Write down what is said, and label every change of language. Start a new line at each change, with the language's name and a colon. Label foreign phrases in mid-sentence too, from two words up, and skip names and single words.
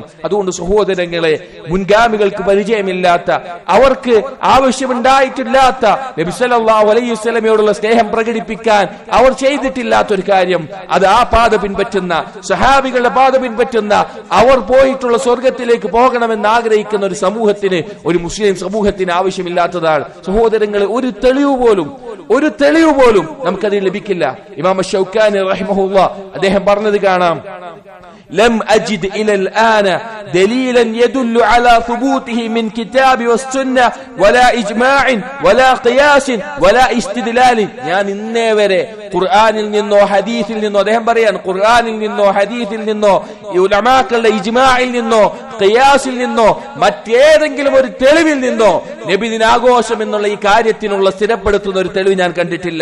Malayalam: അതുകൊണ്ട് സഹോദരങ്ങളെ, മുൻഗാമികൾക്ക് പരിചയമില്ലാത്ത, അവർക്ക് ആവശ്യമുണ്ടായിട്ടില്ലാത്ത നബി
Arabic: صلى الله عليه وسلم
Malayalam: സ്നേഹം പ്രകടിപ്പിക്കാൻ അവർ ചെയ്തിട്ടില്ലാത്തൊരു കാര്യം, അത് ആ പാത പിൻപറ്റുന്ന സഹാബികളുടെ പാത പിൻപറ്റുന്ന, അവർ പോയിട്ടുള്ള സ്വർഗത്തിലേക്ക് പോകണമെന്ന് ആഗ്രഹിക്കുന്ന ഒരു സമൂഹത്തിന്, ഒരു മുസ്ലിം സമൂഹത്തിന് ആവശ്യമില്ലാത്തതാണ്. സഹോദരങ്ങളെ, ഒരു തെളിവ് പോലും നമുക്കതിൽ ലഭിക്കില്ല. ഇമാം ശൗക്കാനി റഹിമഹുല്ലാഹ് അദ്ദേഹം പറഞ്ഞത് കാണാം,
Arabic: لم أجد إلى الآن دليلا يدل على ثبوته من كتاب والسنة ولا إجماع ولا قياس ولا استدلال.
Malayalam: ഞാൻ ഇന്നേ വരെ ഖുർആനിൽ നിന്നോ ഹദീസിൽ നിന്നോ, അദ്ദേഹം പറയാണ് ഖുർആനിൽ നിന്നോ ഹദീസിൽ നിന്നോ ഈ ഉലമാക്കളുടെ ഇജ്മാഇൽ നിന്നോ ഖിയാസിൽ നിന്നോ മറ്റേതെങ്കിലും ഒരു തെളിവിൽ നിന്നോ നബിദിനാഘോഷം എന്നുള്ള ഈ കാര്യത്തിനുള്ള സ്ഥിരപ്പെടുത്തുന്ന ഒരു തെളിവ് ഞാൻ കണ്ടിട്ടില്ല.